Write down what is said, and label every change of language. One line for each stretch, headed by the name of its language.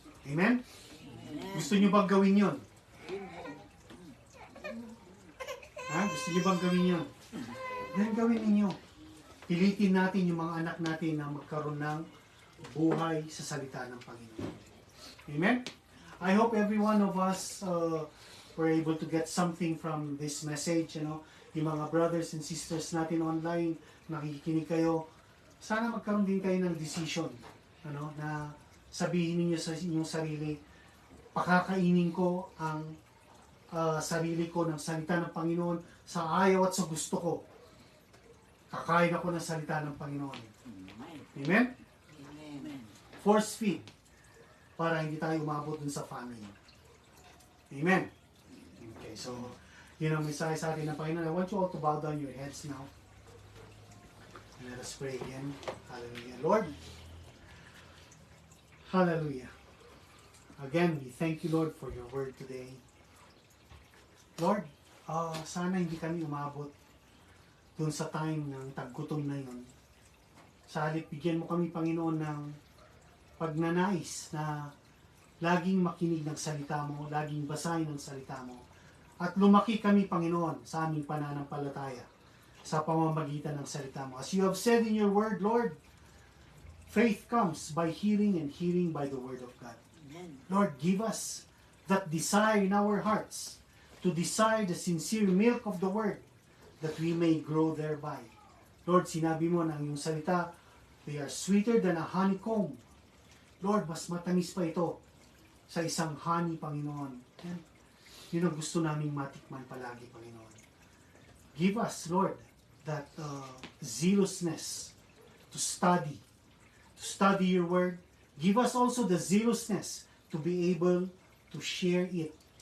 Filipino: Amen? Gusto nyo bang gawin yun? Gusto nyo bang gawin yun? Then gawin ninyo. Pilitin natin yung mga anak natin na magkaroon ng buhay sa salita ng Panginoon. Amen?
English: I hope every one of us were able to get something from this message.
Filipino: Yung mga
English: brothers and sisters
Filipino: natin online, nakikinig kayo, sana magkaroon din kayo ng decision. Na sabihin niyo sa inyong sarili, pakakainin ko ang sarili ko ng salita ng Panginoon sa ayaw at sa gusto ko. Kakain ako ng salita ng Panginoon. Amen? Force feed para hindi tayo umabot dun sa famine. Amen? Okay, so, yun ang mensahe sa atin ng Panginoon.
English: I want you all to bow down your heads now. And let us pray again. Hallelujah. Lord, hallelujah. Again, we thank you, Lord, for your word today.
Filipino: Lord, sana hindi kami umabot dun sa time ng taggutom na yun. Sa halip, bigyan mo kami, Panginoon, ng pagnanais na laging makinig ng salita mo, laging basahin ng salita mo. At lumaki kami, Panginoon, sa aming pananampalataya. sa pamamagitan ng salita mo.
English: As you have said in your word, Lord, faith comes by hearing and hearing by the word of God. Amen. Lord, give us that desire in our hearts to desire the sincere milk of the word that we may grow thereby. Lord,
Filipino: sinabi mo ng iyong salita,
English: they are sweeter than a honeycomb.
Filipino: Lord, mas matamis pa ito sa isang honey, Panginoon. And yun ang gusto naming matikman palagi, Panginoon.
English: Give us, Lord, that zealousness to study your word. Give us also the zealousness to be able to share it.